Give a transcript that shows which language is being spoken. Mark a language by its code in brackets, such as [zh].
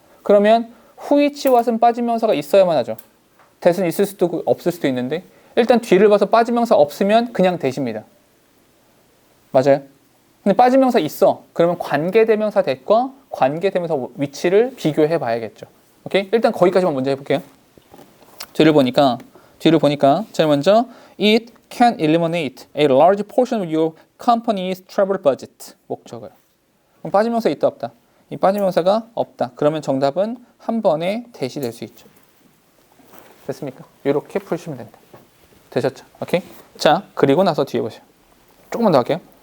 [ko] 그러면 후이치 왓은 빠짐명사가 있어야만 하죠. 대는 있을 수도 있고 없을 수도 있는데 일단 뒤를 봐서 빠짐명사 없으면 그냥 대시입니다. 맞아요? 근데 빠짐명사 있어. 그러면 관계대명사 대과 관계대명사 위치를 비교해 봐야겠죠. 오케이? 일단 거기까지만 먼저 해볼게요. 뒤를 보니까 제일 먼저 [en] It can eliminate a large portion of your company's travel budget. [ko] 목적어요. 그럼 빠짐명사 있다 없다? 이 빠짐명사가 없다. 그러면 정답은 한 번에 대시될 수 있죠. 됐습니까? 이렇게 풀시면 된다. 되셨죠? 오케이? 자, 그리고 나서 뒤에 보세요. 조금만 더 할게요.